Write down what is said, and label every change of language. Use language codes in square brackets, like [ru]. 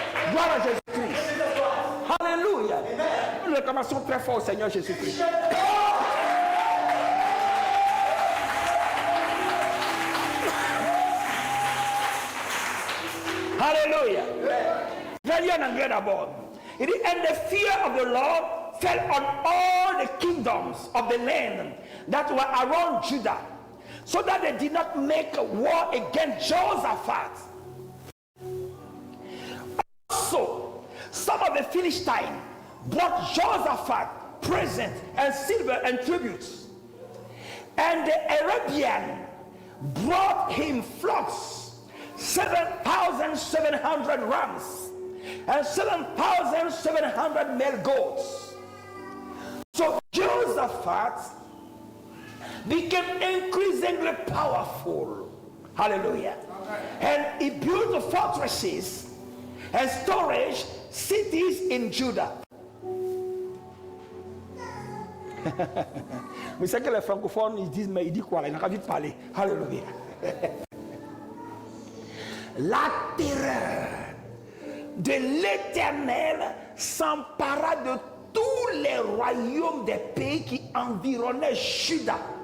[fr] Gloire à Jésus-Christ. Alléluia. Nous réclamons très fort au Seigneur Jésus-Christ. Alléluia. Je vais lire en anglais d'abord. Il dit, [en] and the fear of the Lord fell on all the kingdoms of the land that were around Judah, so that they did not make war against Jehoshaphat. Also, some of the Philistines brought Jehoshaphat presents and silver and tributes. And the Arabian brought him flocks, 7,700 rams, and 7,700 male goats. So Jehoshaphat became increasingly powerful. Hallelujah. And he built fortresses and storage cities in Judah. [fr] Mais c'est que les francophones ils disent, mais il dit quoi là? Il n'a pas envie de parler. Alléluia. La terreur de l'Éternel s'empara de tous les royaumes des pays qui environnaient Juda.